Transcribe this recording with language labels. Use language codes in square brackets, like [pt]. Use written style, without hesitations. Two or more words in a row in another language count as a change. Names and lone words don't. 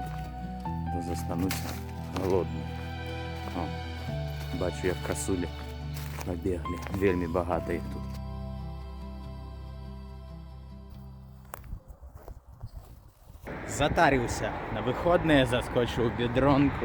[uk] Бо застануся голодным. О, бачу, як красулі побегли. Вельмі багато їх тут. [ru] Затарился на выходные, заскочил в бедронку.